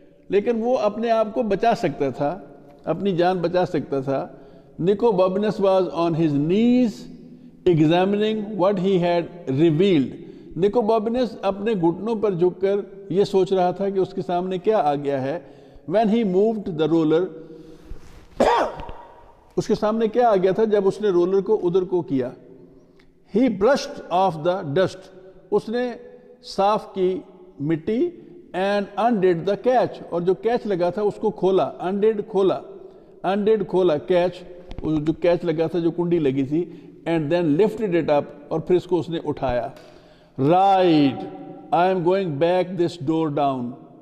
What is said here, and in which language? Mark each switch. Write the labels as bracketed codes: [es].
[ur] لیکن وہ اپنے آپ کو بچا سکتا تھا, اپنی جان بچا سکتا تھا. [en] Nicobobinus was on his knees examining what he had revealed. [ur] Nicobobinus اپنے گھٹنوں پر جھک کر یہ سوچ رہا تھا کہ اس کے سامنے کیا آ گیا ہے. [en] When he moved the roller, [ur] اس کے سامنے کیا آ گیا تھا جب اس نے رولر کو ادھر کو کیا. [en] He brushed off the dust. [ur] اس نے صاف کی مٹی [en] and undid the catch. [ur] اور جو کیچ لگا تھا اس کو کھولا. undid کھولا کیچ, جو کیچ لگا تھا, جو کنڈی لگی تھی. [en] and then lifted it up. [ur] اور پھر اس کو اس نے اٹھایا. [en] right, I am going back this door down.